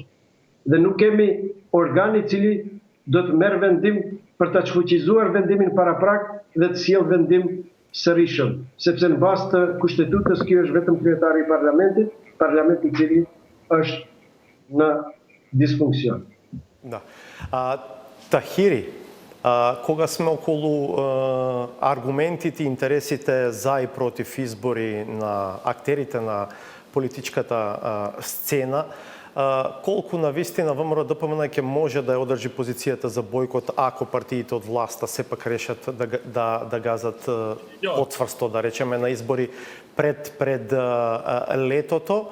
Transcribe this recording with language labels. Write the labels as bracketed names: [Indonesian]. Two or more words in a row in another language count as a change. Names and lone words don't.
[Albanian] Dhe nuk kemi organ i cili do të merr vendim për ta çfuqizuar vendimin paraprak dhe të sjellë vendim sërishëm. Sepse në bazë të kushtetutës ky është vetëm kryetari i parlamentit, parlamenti i cili është në disfunksion. [Macedonian] Da. Tahiri, кога сме околу аргументите и интересите за и против избори на актерите на политичката сцена, колку навистина ВМРО-ДПМНЕ ќе може да ја одржи позицијата за бойкот ако партиите од власта сепак решат да газат потврсто, да речеме, на избори пред летото.